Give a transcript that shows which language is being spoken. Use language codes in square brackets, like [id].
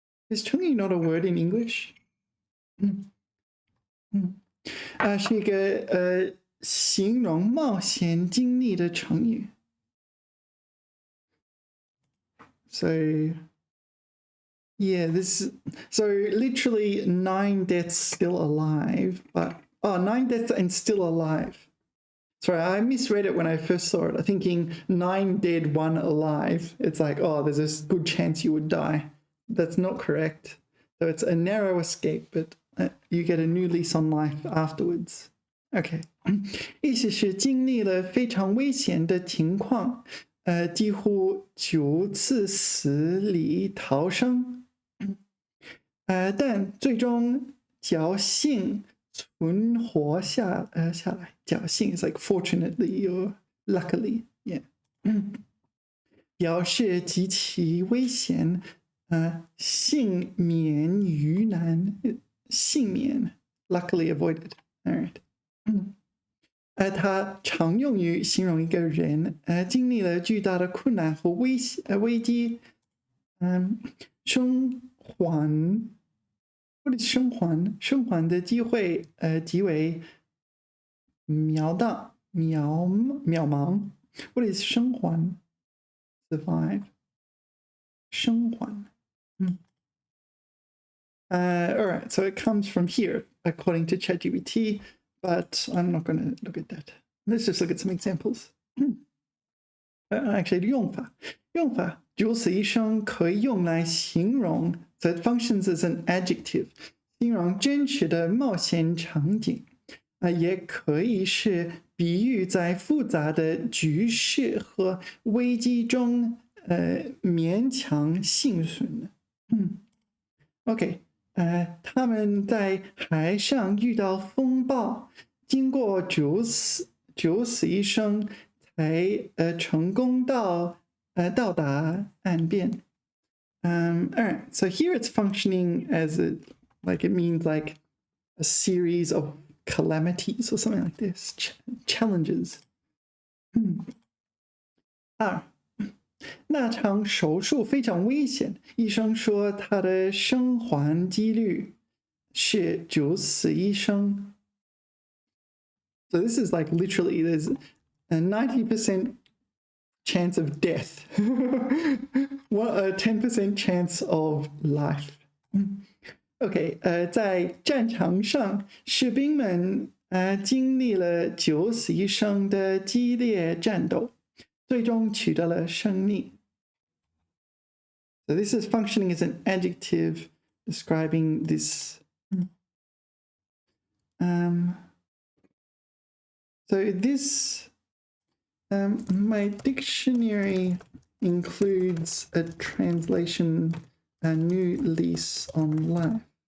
[en] Is Chengyu not a word in English? [zh] 是一个形容冒险经历的成语。 [en] So yeah, so literally 9 deaths still alive, but 9 deaths and still alive. Sorry, I misread it when I first saw it. I'm thinking 9 dead, 1 alive. It's like, oh, there's a good chance you would die. That's not correct. So it's a narrow escape, but you get a new lease on life afterwards. Okay. [zh] 意思是经历了非常危险的情况，几乎9次死里逃生，但最终侥幸存活下来。 [en] 侥幸 is like fortunately or luckily, yeah. [zh] 表示极其危险，幸免于难。 [en] 幸免 luckily avoided. All right. [zh] 它常用于形容一个人，经历了巨大的困难和危机，生还。 What is 生还？生还的机会，极为渺茫。 [en] What is 生还 ？Survive. [zh] 生还。 [en] All right, so it comes from here, according to ChatGPT, but I'm not going to look at that. Let's just look at some examples. [zh] Actually, 用法，九死一生可以用来形容 so it functions as an adjective, 形容真实的冒险场景，也可以是比喻在复杂的局势和危机中，勉强幸存。 OK。他们在海上遇到风暴，经过九死一生，才成功到达岸边。 [en] All right, so here it's functioning as it means like a series of calamities or something like this, challenges. [zh] 那场手术非常危险，医生说他的生还几率是九死一生。 [en] So this is like literally there's a 90% chance of death, 10% chance of life. [zh] OK， 在战场上，士兵们经历了九死一生的激烈战斗。最终取得了胜利。 [en] So this is functioning as an adjective describing this. So this, my dictionary includes a translation, a new lease on life.